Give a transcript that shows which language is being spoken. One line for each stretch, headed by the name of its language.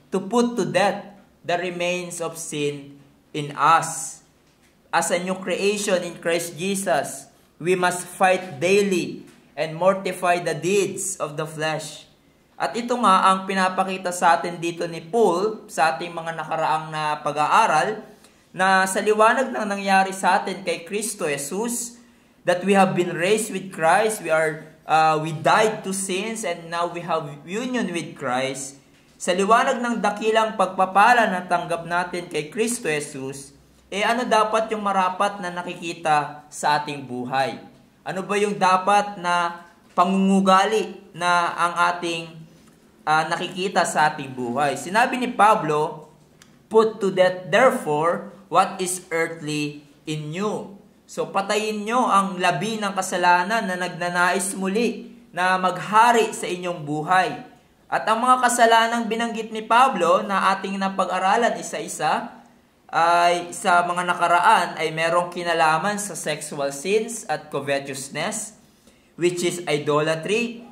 English: to put to death the remains of sin in us. As a new creation in Christ Jesus, we must fight daily and mortify the deeds of the flesh.
Filipino: At ito nga ang pinapakita sa atin dito ni Paul sa ating mga nakaraang na pag-aaral, na sa liwanag ng nangyari sa atin kay Kristo Jesus,
English: that we have been raised with Christ,
Filipino: we died to sins, and now we have union with Christ. Sa liwanag ng dakilang pagpapala na tanggap natin kay Kristo Jesus, ano dapat yung marapat na nakikita sa ating buhay? Ano ba yung dapat na pangungugali na ang ating nakikita sa ating buhay? Sinabi ni Pablo,
English: put to death therefore what is earthly in you.
Filipino: So patayin nyo ang labi ng kasalanan na nagnanais muli na maghari sa inyong buhay. At ang mga kasalanang binanggit ni Pablo na ating napag-aralan isa-isa ay sa mga nakaraan ay merong kinalaman sa sexual sins at covetousness,
English: which is idolatry.